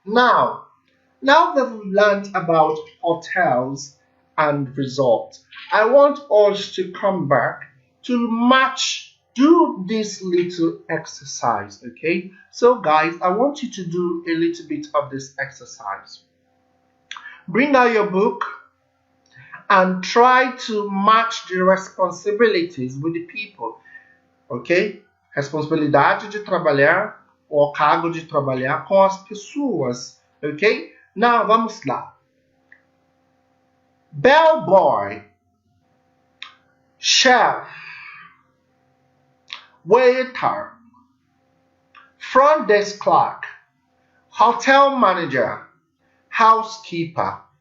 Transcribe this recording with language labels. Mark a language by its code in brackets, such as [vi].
[en] Now that we've learned about hotels and resorts, I want us to come back to do this little exercise, okay? So guys, I want you to do a little bit of this exercise. Bring out your book and try to match the responsibilities with the people, ok? [pt] Responsabilidade de trabalhar, ou cargo de trabalhar com as pessoas, ok? Now, vamos lá. [en] Bellboy, chef, waiter, front desk clerk, hotel manager, housekeeper.